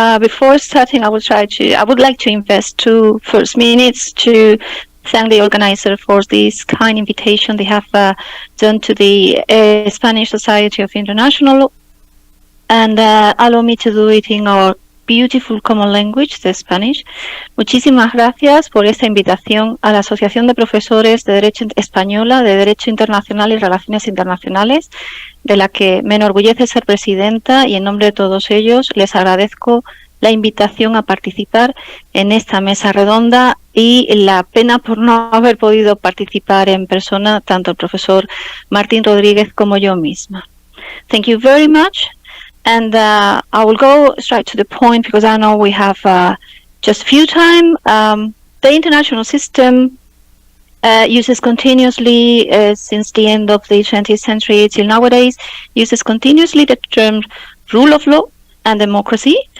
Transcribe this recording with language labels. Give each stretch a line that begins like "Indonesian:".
English: Before starting, I would like to invest 2 first minutes to thank the organizer for this kind invitation they have done to the Spanish Society of International Law, and allow me to do it in our beautiful common language, the Spanish.
Spanish: Muchísimas gracias por esta invitación a la Asociación de Profesores de Derecho Española de Derecho Internacional y Relaciones Internacionales, de la que me enorgullece ser presidenta, y en nombre de todos ellos les agradezco la invitación a participar en esta mesa redonda y la pena por no haber podido participar en persona, tanto el profesor Martín Rodríguez como yo misma.
English: Thank you very much, and I will go straight to the point because I know we have just few time. The international system uses continuously, since the end of the 20th century till nowadays, uses continuously the term rule of law and democracy.